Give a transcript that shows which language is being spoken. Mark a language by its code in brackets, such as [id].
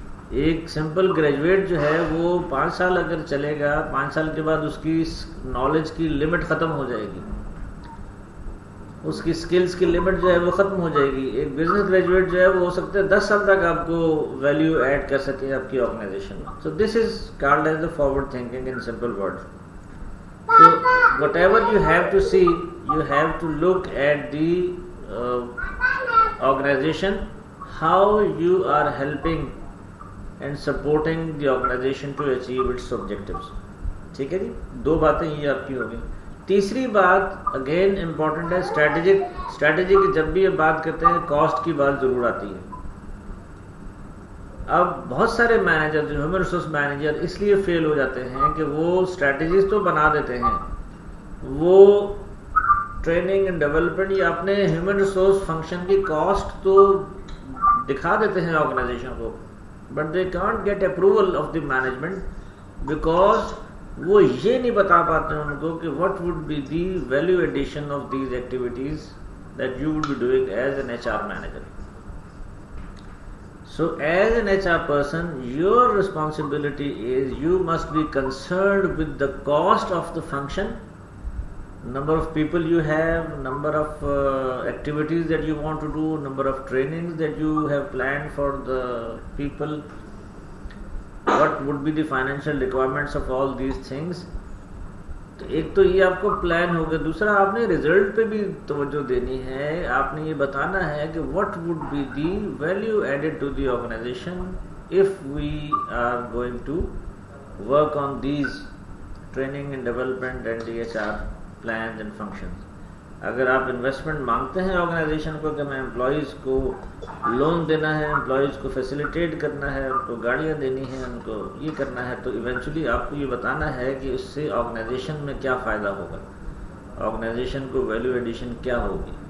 [ur] ایک simple graduate جو ہے وہ 5 سال اگر چلے گا, 5 سال کے بعد اس کی نالج کی لمٹ ختم ہو جائے گی, اس کی سکلز کی لمٹ جو ہے وہ ختم ہو جائے گی. ایک بزنس گریجویٹ جو ہے وہ ہو سکتا ہے 10 سال تک آپ کو ویلیو ایڈ کر سکے آپ کی آرگنائزیشن میں. [en] So this is called as the forward thinking in simple word. So whatever you have to see, you have to look at the organisation, how you are helping and supporting the organisation to achieve its objectives. [ur] ٹھیک ہے جی. 2 باتیں یہ آپ کی ہو گئی. تیسری بات again important ہے, اسٹریٹجی کی جب بھی یہ بات کرتے ہیں کاسٹ کی بات ضرور آتی ہے. اب بہت سارے مینیجر جو ہیومن ریسورس مینیجر اس لیے فیل ہو جاتے ہیں کہ وہ اسٹریٹجیز تو بنا دیتے ہیں, وہ ٹریننگ اینڈ ڈیولپمنٹ یا اپنے ہیومن ریسورس فنکشن کی کاسٹ تو دکھا دیتے ہیں آرگنائزیشن کو, [en] but they can't get approval of the management because [ur] وہ یہ نہیں بتا پاتے ہیں ان کو کہ [en] what would be the value addition of these activities that you would be doing as an HR manager. So as an HR person, your responsibility is you must be concerned with the cost of the function, number of people you have, number of activities that you want to do, number of trainings that you have planned for the people, what would be the financial requirements of all these things. [ur] تو ایک تو یہ آپ کو plan ہوگا, دوسرا آپ نے رزلٹ پہ بھی توجہ دینی ہے. آپ نے یہ بتانا ہے کہ [en] what would be the value added to the organization if we are going to work on these training and development and the HR plans and functions. [ur] اگر آپ انویسٹمنٹ مانگتے ہیں آرگنائزیشن کو کہ میں امپلائیز کو لون دینا ہے, امپلائیز کو فیسیلیٹیٹ کرنا ہے, ان کو گاڑیاں دینی ہیں, ان کو یہ کرنا ہے, تو ایونچولی آپ کو یہ بتانا ہے کہ اس سے آرگنائزیشن میں کیا فائدہ ہوگا, آرگنائزیشن کو ویلیو ایڈیشن کیا ہوگی.